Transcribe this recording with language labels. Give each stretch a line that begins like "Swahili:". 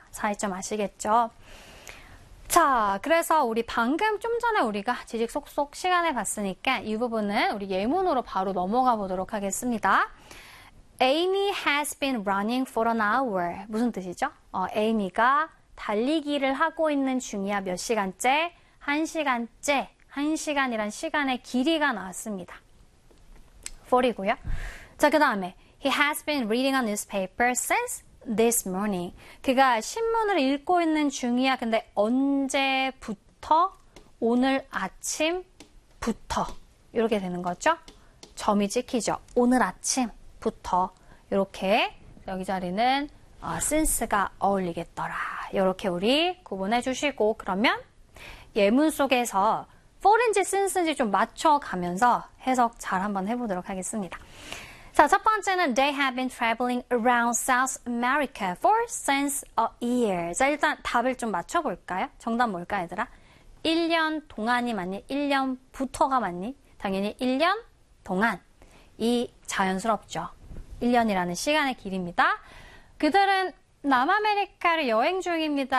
Korean: 차이점 아시겠죠? 자, 그래서 우리 방금 좀 전에 우리가 지식 속속 시간에 봤으니까 이 부분은 우리 예문으로 바로 넘어가 보도록 하겠습니다.
English: Amy has been running for an hour.
Korean: 무슨 뜻이죠? Amy가 달리기를 하고 있는 중이야. 몇 시간째? 한 시간째. 한 시간이란 시간의 길이가 나왔습니다. for이고요. 자, 그 다음에
English: He has been reading a newspaper since this morning.
Korean: 그가 신문을 읽고 있는 중이야. 근데 언제부터? 오늘 아침부터. 이렇게 되는 거죠. 점이 찍히죠. 오늘 아침부터. 이렇게 여기 자리는 since가 어울리겠더라. 이렇게 우리 구분해 주시고 그러면 예문 속에서 for인지 since인지 좀 맞춰가면서 해석 잘 한번 해보도록 하겠습니다. 자, 첫 번째는
English: they have been traveling around South America for since a year.
Korean: 자, 일단 답을 좀 맞춰볼까요? 정답 뭘까, 얘들아? 1년 동안이 맞니? 1년부터가 맞니? 당연히 1년 동안이 자연스럽죠. 1년이라는 시간의 길입니다. 그들은 남아메리카를 여행 중입니다.